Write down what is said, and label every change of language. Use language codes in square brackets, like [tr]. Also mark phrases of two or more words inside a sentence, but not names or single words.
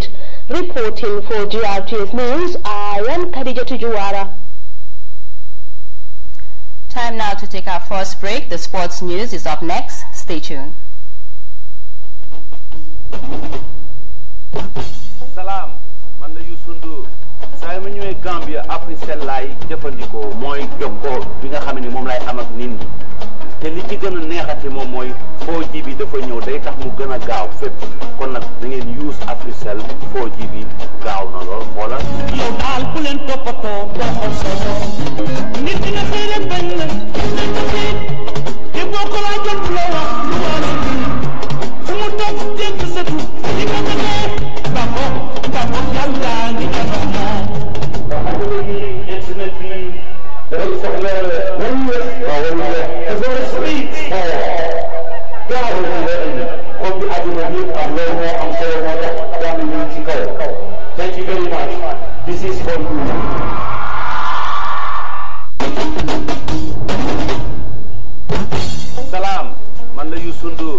[en] Reporting for GRTS News, I am Khadija Juwara. Time now to take our first break. The sports news is up next. Stay tuned. [wo] Salam, man la Youssou saa ma ñëwee Gambia Africell laay jëfandikoo mooy jokkoo bi nga xam ne moom laay am ak nit ñi te li ci gën a neexati moom mooy 4G bi dafa ñëw day tax mu gën a gaaw fépp kon nag da ngeen use Africell 4G bi gaaw na lool xoolal. yow daal ku leen toppatoo doxal solo nit dina xëy rek bañ la te boo ko laajoon du la wax lu war a fu mu toog dégg sa tur di nga demee bako yàlla ngi janox moom. internet bi day soxla [en] Thank you very much. This is for you. [wo] Salam, man la Youssou Ndour.